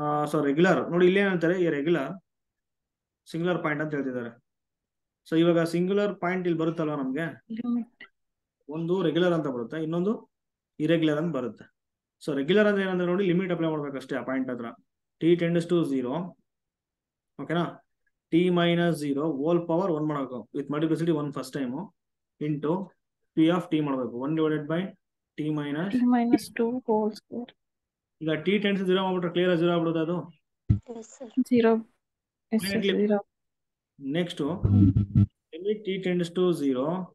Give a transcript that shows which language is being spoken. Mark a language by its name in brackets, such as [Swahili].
[Kannada] So regular ನೋಡಿ, ಇಲ್ಲಿ ಏನಂತಾರೆ, ಈ ರೆಗ್ಯುಲರ್ ಸಿಂಗುಲರ್ ಪಾಯಿಂಟ್ ಅಂತ ಹೇಳ್ತಿದ್ದಾರೆ. ಸೊ ಇವಾಗ ಸಿಂಗುಲರ್ ಪಾಯಿಂಟ್ ಇಲ್ಲಿ ಬರುತ್ತಲ್ವಾ ನಮ್ಗೆ, ಒಂದು ರೆಗ್ಯುಲರ್ ಅಂತ ಬರುತ್ತೆ, ಇನ್ನೊಂದು ಇರೆಗ್ಯುಲರ್ ಅಂತ ಬರುತ್ತೆ. ಸೊ ರೆಗ್ಯುಲರ್ ಅಂದ್ರೆ ಏನಂದ್ರೆ ನೋಡಿ, ಲಿಮಿಟ್ ಅಪ್ಲೈ ಮಾಡ್ಬೇಕಷ್ಟೇ ಆ ಪಾಯಿಂಟ್ ಹತ್ರ. [English] t tends to 0, ಓಕೆನಾ, t minus 0 whole power 1 ಮಾಡಬೇಕು, with multiplicity 1 first time, [Kannada] into p of t ಮಾಡಬೇಕು, [English] 1 divided by t minus 2 whole square. [Kannada] ಈಗ [English] t tends to 0 [Kannada] ಮಾಡ್ಬಿಟ್ರೆ ಕ್ಲಿಯರ್ 0 ಆಗ್ಬಿಡುತ್ತೆ ಅದು. [English] 0. Yes sir, 0. Next limit t tends to 0,